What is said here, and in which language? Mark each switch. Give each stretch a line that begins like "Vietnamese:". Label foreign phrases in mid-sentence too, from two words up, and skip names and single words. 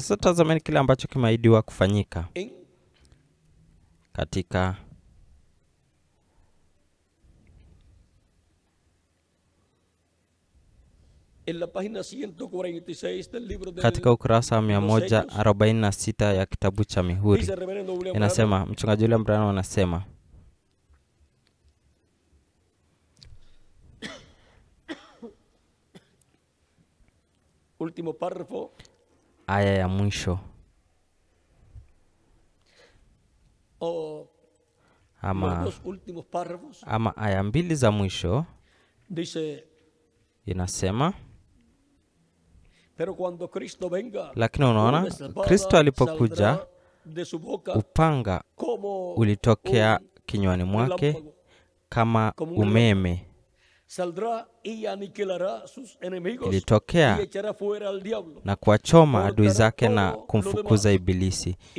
Swahili: Sasa tazameni kile ambacho kimeahidiwa kufanyika katika ukurasa wa 146 ya kitabu cha Mihuri. Inasema, mchungaji William Branham anasema,
Spanish: último párrafo,
Swahili: aya ya mwisho ama aya mbili za mwisho,
Spanish: dice,
Swahili: inasema,
Spanish: pero cuando Cristo venga,
Swahili: lakini unaona Kristo alipokuja, upanga ulitokea kinywani mwake kama umeme, ilitokea na kuwachoma adui zake na kumfukuza Ibilisi.